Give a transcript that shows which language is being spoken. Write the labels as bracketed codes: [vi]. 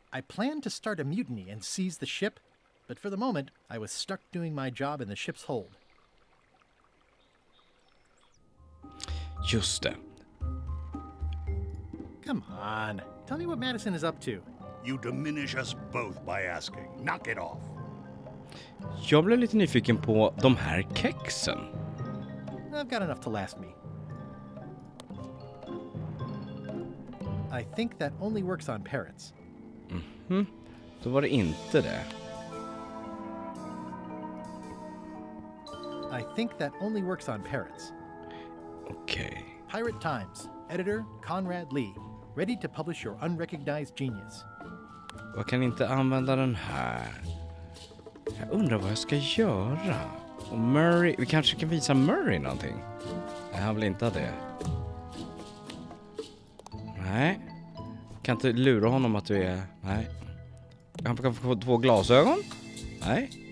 [en] I planned to start a mutiny and seize the ship, but for the moment, I was stuck doing my job in the ship's hold. [sv] Just det. [en] Come on, tell me what Madison is up to. You diminish us both by asking. Knock it off. [sv] Jag blev lite nyfiken på de här kexen. [en] I've got enough to last me. I think that only works on parrots. [sv] Mhm. Då var det inte det. [en] I think that only works on parrots. [sv] Okej. [en] Pirate Times. Editor Conrad Lee. Ready to publish your unrecognized genius. [sv] Jag kan inte använda den här. Jag undrar vad jag ska göra. Och Murray, vi kanske kan visa Murray någonting. Nej, han vill inte ha det. Nej. Kan inte lura honom att du är... Nej. Han kan få 2 glasögon? Nej.